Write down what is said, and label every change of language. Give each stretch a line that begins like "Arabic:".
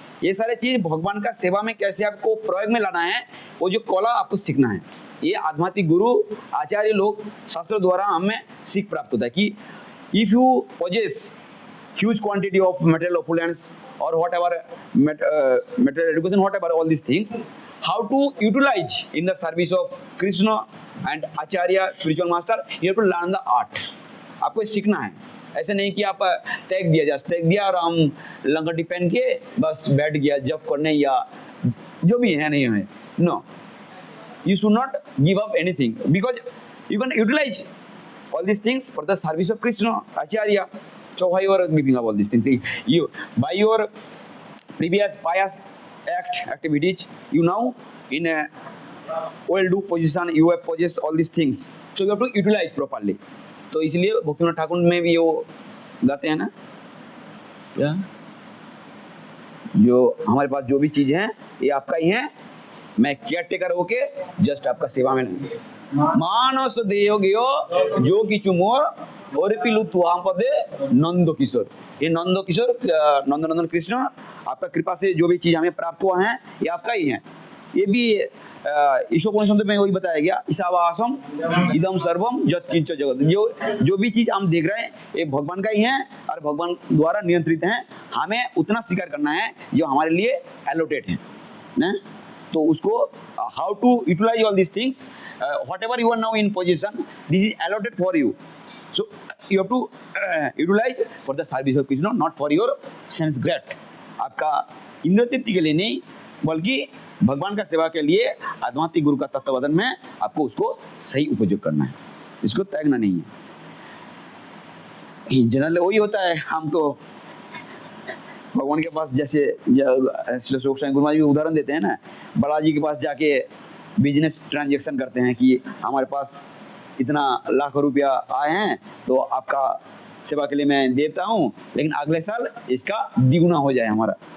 Hindi: ये सारे चीज भगवान का सेवा में कैसे आपको प्रयोग में लाना है, वो जो कला आपको सीखना है। ये आध्यात्मिक गुरु आचार्य लोग शास्त्रों द्वारा हमें सीख प्राप्त होता है कि
English: If you possess huge quantity of material opulence or whatever material education, whatever all these things, how to utilize in the service of Krishna and Acharya spiritual master, you have to learn the art.
Hindi: आपको सीखना है, ऐसे नहीं कि आप tag दिया just tag दिया और हम लंगटी पहन के बस बैठ गया जब करने या जो भी है नहीं है।
English: No, you should not give up anything because you can utilize all these things for the service of Krishna, Acharya. So why you are giving up all these things? You by your previous pious activities, you now in a well-do position, you have possessed all these things. So you have to utilize properly.
Hindi: तो इसलिए भक्तिनाथ ठाकुर में भी वो गाते हैं ना, क्या जो हमारे पास जो भी चीज है ये आपका ही है, मैं केयर टेकर होके जस्ट आपका सेवा में
Bangla: मानस देयो गयो जो किचु मोर और पिलु तुआम पदे नंदो किशोर।
Hindi: ये नंदो किशोर नंदनंदन कृष्ण आपका कृपा से जो भी चीज हमें प्राप्त हुआ है ये आपका ही है। ये भी ईशोपनिषद में वही बताया गया,
Sanskrit: ईशावासम इदम सर्वम यत् किंच जगत।
Hindi: जो भी चीज हम देख रहे हैं ये भगवान का ही है और भगवान द्वारा नियंत्रित है। हमें उतना स्वीकार करना है जो हमारे लिए एलोटेड है ना। तो उसको
English: How to utilize all this things, whatever you are now in position, this is allotted for you. So you have to utilize for the service of Krishna, not for your sense grant.
Hindi: आपका इंद्र तृप्ति के लिए नहीं बल्कि भगवान का सेवा के लिए आध्यात्मिक गुरु का तत्वबोधन में आपको उसको सही उपयोग करना है, इसको त्यागना नहीं है। जनरल वही होता है, हम तो भगवान के पास जैसे श्लोक स्वामी गुरु महाराज भी उदाहरण देते हैं ना, बालाजी के पास जाके बिजनेस ट्रांजैक्शन करते हैं कि हमारे पास इतना लाख रुपया आए हैं तो आपका सेवा के लिए मैं देता हूँ, लेकिन अगले साल इसका द्विगुना हो जाए हमारा।